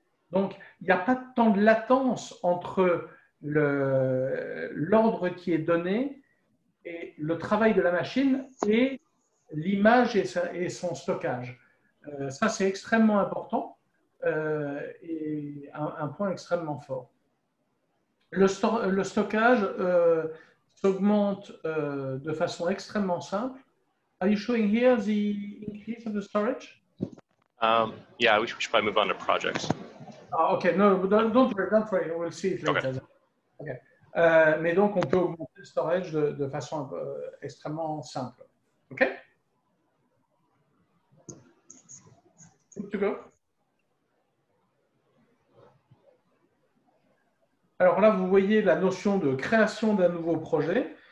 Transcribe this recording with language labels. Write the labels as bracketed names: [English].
[French] Donc, il n'y a pas de temps de latence entre l'ordre qui est donné et le travail de la machine et l'image et son stockage. Ça, c'est extrêmement important et un point extrêmement fort. Le stockage s'augmente de façon extrêmement simple. [English] Are you showing here the increase of the storage? Yeah, we should probably move on to projects. Okay, no, don't worry, we'll see it later. Okay. [French] Mais donc, on peut augmenter le storage de façon extrêmement simple. OK? [English] Good to go? [French] Alors là, vous voyez la notion de création d'un nouveau projet.